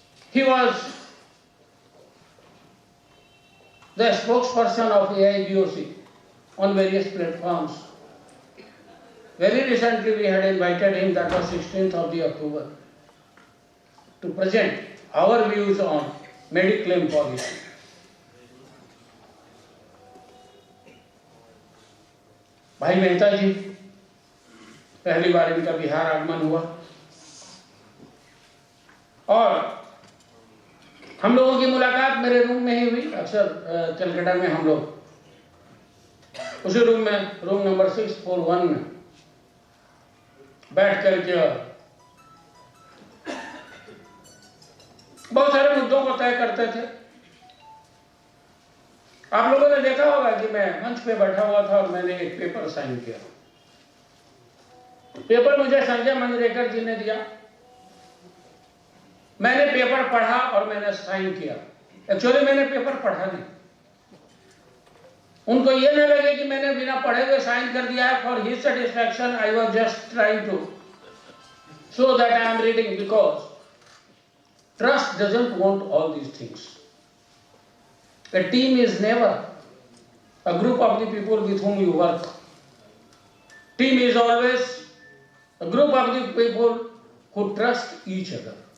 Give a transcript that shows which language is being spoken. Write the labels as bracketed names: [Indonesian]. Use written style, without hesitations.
[English] He was the spokesperson of AIBOC on various platforms. Very recently we had invited him, that was 16th of the October, to present our views on mediclaim policy. [Hindi] भाई मेहता जी, पहली बार इनका बिहार आगमन हुआ और हम लोगों की मुलाकात मेरे रूम में ही हुई। अक्सर कलकत्ता में हम लोग उसी रूम में, रूम नंबर 641 में बैठ करके बहुत सारे मुद्दों को तय करते थे। आप लोगों ने देखा होगा कि मैं मंच पे बैठा हुआ था और मैंने एक पेपर साइन किया। पेपर मुझे संजय मंजरेकर जी ने दिया, मैंने पेपर पढ़ा और मैंने साइन किया। एक्चुअली मैंने पेपर पढ़ा नहीं, उनको ये न लगे कि मैंने बिना पढ़े हुए साइन कर दिया है। [English] For his satisfaction I was just trying to show that I am reading, because trust doesn't want all these things. A team is never a group of the people with whom you work. Team is always a group of the people who trust each other.